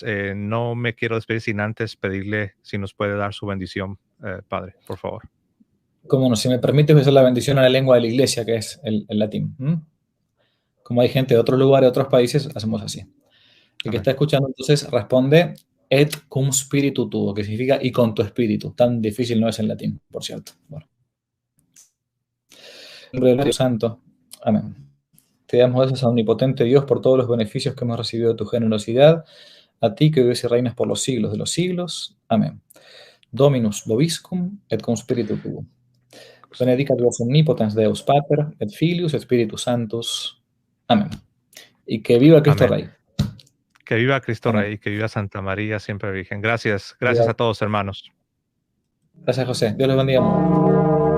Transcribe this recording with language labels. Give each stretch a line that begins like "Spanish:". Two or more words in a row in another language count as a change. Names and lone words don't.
Spanish: No me quiero despedir sin antes pedirle si nos puede dar su bendición, Padre, por favor. Como no, si me permite usar la bendición a la lengua de la iglesia, que es el latín. Como hay gente de otros lugares, de otros países, hacemos así. El que Amén. está escuchando entonces responde
Latin: et cum spiritu tuo,
Spanish: que significa y con tu espíritu. Tan difícil no es en latín, por cierto. Bueno. En nombre del Espíritu Santo. Amén. Te damos gracias a omnipotente Dios por todos los beneficios que hemos recibido de tu generosidad, a ti que vives y reinas por los siglos de los siglos. Amén.
Latin: Dominus vobiscum et cum spiritu tuo. Benedicat vos omnipotens Deus Pater, et Filius, et Spiritus Sanctus.
Spanish: Amén. Y que viva Cristo Amén. Rey. Que viva Cristo Amén. Rey, que viva Santa María, siempre Virgen. Gracias, Viva. gracias a todos, hermanos. Gracias, José. Dios les bendiga.